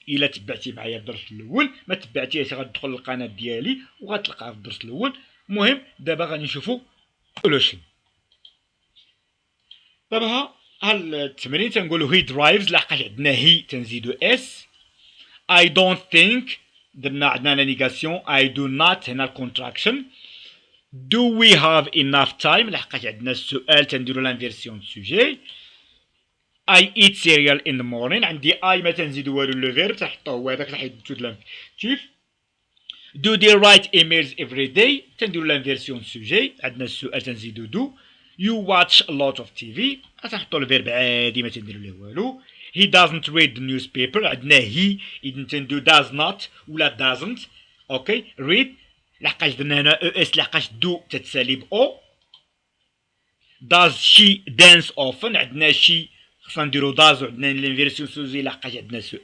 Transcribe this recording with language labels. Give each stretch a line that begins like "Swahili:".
Arabic: الا تبعتي معايا الدرس الاول، ما تبعتيش غتدخل للقناه ديالي وغتلقاها في الدرس الاول. المهم دابا غادي نشوفوا سولوشن. دابا ها التمرين تنقولوا هي درايفز، لحقاش عندنا هي تنزيدو اس.
English: I don't think
Arabic: درنا عندنا نيغاسيون.
English: I do not
Arabic: هنا الكونتراكشن.
English: Do we have enough time
Arabic: لحقاش عندنا السؤال تنديرو لانفيرسيون دو سوجي.
English: I eat cereal in the morning.
Arabic: عندي I ما تنزيدو والو لو فيرب تنحطو هو هذاك اللي حيدتو د لانفينيتيف.
English: Do they write emails every day
Arabic: تنديرو لانفيرسيون دو سوجي، عندنا السؤال تنزيدو do.
English: You watch a lot of TV
Arabic: غتنحطو الفيرب عادي ما تنديرو ليه والو.
English: He doesn't read the newspaper،
Arabic: عندنا
English: he
Arabic: إذا تندو
English: does not
Arabic: ولا
English: doesn't.
Arabic: اوكي. read لحقاش درنا هنا او اس لحقاش do تتسالي ب او.
English: does she dance often،
Arabic: عندنا she خصنا نديرو does وعندنا الانفيرسيون سوجي لحقاش عندنا سؤال.